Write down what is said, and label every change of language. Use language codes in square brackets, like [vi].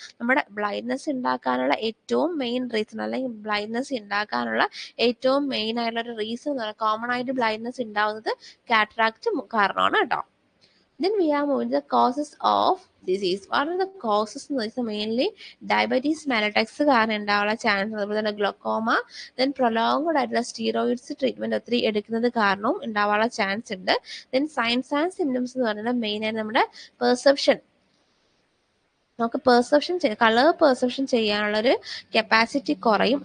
[ml] നമ്മുടെ ബ്ലൈൻഡ്നെസ് ഉണ്ടാക്കാനുള്ള ഏറ്റവും മെയിൻ റീസൺ, അല്ലെങ്കിൽ ബ്ലൈൻഡ്നെസ് ഉണ്ടാക്കാനുള്ള ഏറ്റവും മെയിൻ ആയിട്ടുള്ള ഒരു റീസൺ എന്ന് പറഞ്ഞാൽ, കോമൺ ആയിട്ട് ബ്ലൈൻഡ്നെസ് ഉണ്ടാകുന്നത് കാറ്ററാക്ട് കാരണമാണ് കേട്ടോ. [en] Then we are moving to the causes of disease. What are the causes [ml] എന്ന് വെച്ചാൽ മെയിൻലി ഡയബറ്റീസ് മെലറ്റക്സ് കാരണം ഉണ്ടാവാനുള്ള ചാൻസ്, അതുപോലെ തന്നെ ഗ്ലോക്കോമ, ദെൻ പ്രൊലോങ്ഡ് ആയിട്ടുള്ള സ്റ്റീറോയിഡ്സ് ട്രീറ്റ്മെന്റ് ഒത്തിരി എടുക്കുന്നത് കാരണവും ഉണ്ടാവാനുള്ള ചാൻസ് ഉണ്ട്. ദെൻ സൈൻസ് ആൻഡ് സിംറ്റംസ് എന്ന് പറഞ്ഞാൽ മെയിൻ ആയിട്ട് നമ്മുടെ പെർസെപ്ഷൻ, നമുക്ക് കളർ പെർസെപ്ഷൻ ചെയ്യാനുള്ളൊരു കപ്പാസിറ്റി കുറയും.